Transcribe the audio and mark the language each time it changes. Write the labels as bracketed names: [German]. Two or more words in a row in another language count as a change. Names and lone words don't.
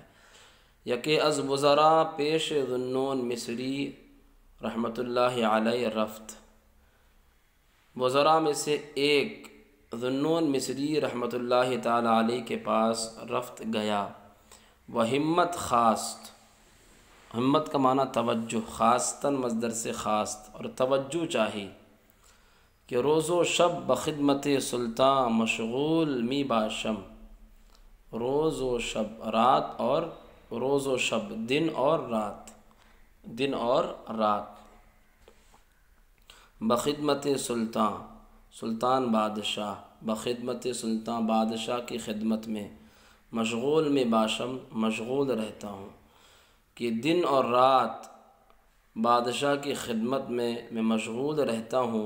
[Persian] یکے از وزراء پیش ذو النون مصری رحمۃ اللہ علیہ رفت، [Urdu] وزراء میں سے ایک ذو النون مصری رحمۃ اللہ تعالی علیہ کے پاس رفت گیا۔ وہ [Persian] ہمت خواست، [Urdu] ہمت کا معنی توجہ، خواستن مصدر سے خواست، اور توجہ چاہی کہ [Persian] روز و شب بخدمت سلطان مشغول می باشم۔ روز و شب [Urdu] رات، اور [Persian] روز و شب [Urdu] دن اور رات، دن اور رات، [Persian] بخدمت سلطان، [Urdu] سلطان بادشاہ، [Persian] بخدمت سلطان [Urdu] بادشاہ کی خدمت میں، [Persian] مشغول میں باشم [Urdu] مشغول رہتا ہوں، کہ دن اور رات بادشاہ کی خدمت میں مشغول رہتا ہوں۔